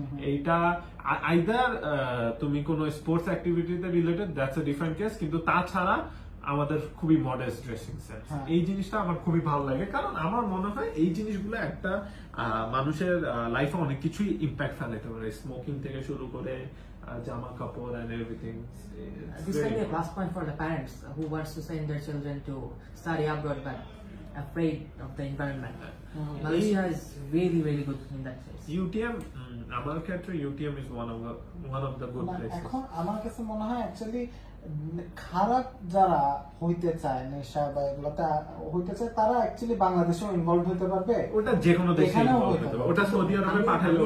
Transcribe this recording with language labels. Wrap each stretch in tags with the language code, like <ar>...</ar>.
<bn>এইটা আইদার তুমি কোন sports অ্যাক্টিভিটিতে related, that's a different case, কিন্তু তাছাড়া আমাদের খুবই মডেস্ট ড্রেসিং সেন্স। এই জিনিসটা আমার খুবই ভালো লাগে, কারণ আমার মনে হয় এই জিনিসগুলো একটা মানুষের লাইফে অনেক কিছুই ইম্প্যাক্ট ফেলাতে পারে, স্মোকিং থেকে শুরু করে জামা কাপড়</bn> <en>and everything. This can be a plus point for the parents who wants to send their children to study abroad but afraid of the environment. Malaysia is really really good in that case. UTM,</en> <bn>আমার ক্ষেত্রে</bn> <en>UTM is one of the good places.</en> <bn>এখন আমার কাছে মনে হয় actually খারাপ যারা হইতে চায়, নেশা বা এগুলোতে হইতে চায়, তারা অ্যাকচুয়ালি বাংলাদেশেও ইনভলভ হতে পারবে। ওটা যে কোনো দেশে ইনভলভ হতে পারবে, ওটা সৌদি আরবে পাঠালেও।</bn>